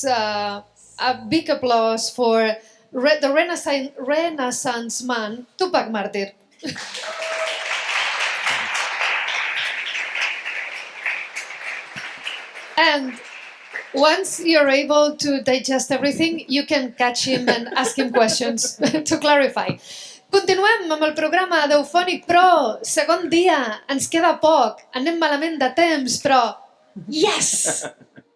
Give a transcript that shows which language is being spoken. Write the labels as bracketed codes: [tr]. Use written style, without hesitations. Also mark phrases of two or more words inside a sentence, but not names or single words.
[en] A big applause for the Renaissance man, Tupac Martir. And once you're able to digest everything, you can catch him and ask him questions to clarify. [ca] Continuem amb el programa d'Eufònic Pro. Segon dia, ens queda poc. Anem malament de temps, però... [en] Yes!